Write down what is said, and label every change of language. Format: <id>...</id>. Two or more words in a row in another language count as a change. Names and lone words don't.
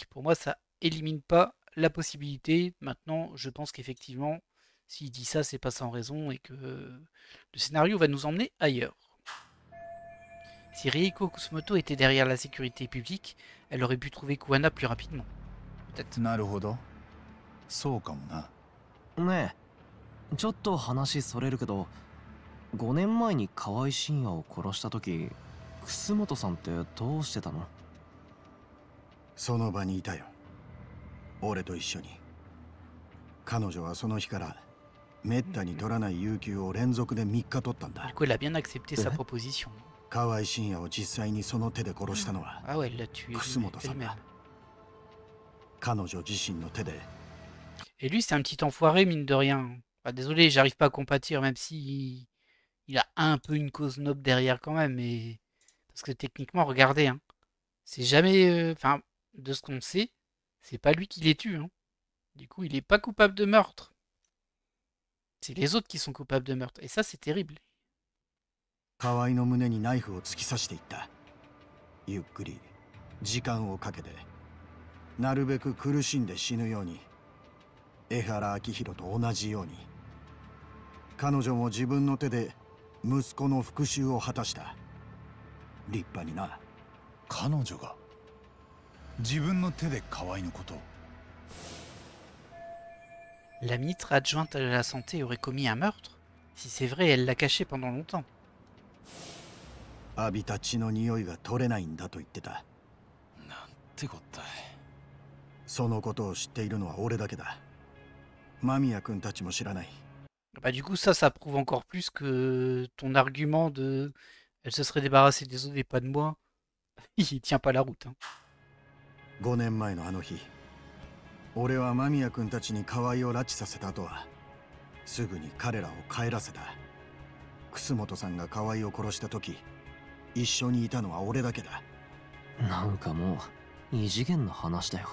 <fr>Pour moi, ça élimine pas la possibilité. Maintenant, je pense qu'effectivement, s'il dit ça, c'est pas sans raison et que le scénario va nous emmener ailleurs. Si Reiko Kusumoto était derrière la sécurité publique, elle aurait pu trouver Kuwana plus rapidement. Peut-être.</fr> <ja>なるほど。そうかもな。ねえ、ちょっと話それるけど、5年前に河合信也を殺した時、楠本さんってどうしてたの？その場にいたよ。俺と一緒に。彼女はその日からめったに取らない有給を連続で3日取ったんだ。</ja> <fr>Du coup, elle a bien accepté sa proposition.</fr> <ja>河合信也を実際にその手で殺したのは楠本さんだ。彼女自身の手で。</ja> <fr>Et lui, c'est un petit enfoiré, mine de rien. Enfin, désolé, j'arrive pas à compatir, même si il a un peu une cause noble derrière quand même. Mais... Parce que techniquement, regardez, hein, c'est jamais... Enfin, de ce qu'on sait, c'est pas lui qui les tue. Hein. Du coup, il est pas coupable de meurtre. C'est les autres qui sont coupables de meurtre. Et ça, c'est terrible.</fr> <ja>河合の胸にナイフを突き刺していった。ゆっくり、時間をかけて、なるべく苦しんで死ぬように。江原明宏と同じように。彼女も自分の手で息子の復讐を果たした。立派にな。彼女が？自分の手で河合のことを。</ja> <fr>La ministre adjointe à la santé aurait commis un meurtre? Si c'est vrai, elle l'a caché pendant longtemps.</fr> <ja>浴びた血の匂いが取れないんだと言ってた。なんてこったい。そのことを知っているのは俺だけだ。間宮君たちも知らない。</ja> <fr>Bah du coup ça prouve encore plus que ton argument de elle se serait débarrassée des autres et pas de moi. Il tient pas la route. Hein.</fr> <ja>5 年前のあの日、俺は間宮君たちに河合を拉致させた後はすぐに彼らを帰らせた。楠本さんが河合を殺した時、一緒にいたのは俺だけだ。なんかもう異次元の話だよ。</ja>